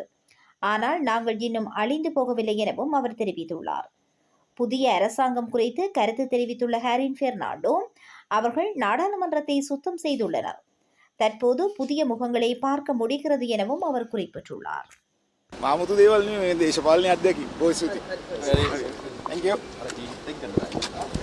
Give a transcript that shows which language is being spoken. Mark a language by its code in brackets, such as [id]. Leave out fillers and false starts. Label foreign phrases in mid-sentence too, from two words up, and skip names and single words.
[ta] ஆனால் நாங்கள் இன்னும் அழிந்து போகவில்லை எனவும் அவர் தெரிவித்துள்ளார். புதிய அரசாங்கம் குறித்து கருத்து தெரிவித்துள்ள ஹெரின் பெர்னாண்டோ, அவர்கள் நாடாளுமன்றத்தை சுத்தம் செய்துள்ளனர். தற்போது புதிய முகங்களை பார்க்க முடிகிறது எனவும் அவர் குறிப்பிட்டுள்ளார். [si] මාමුතු දේවල් නෙමෙයි මේ දේශපාලන අධ්‍යක්ෂ. බොහොම ස්තුතියි. [en] Thank you.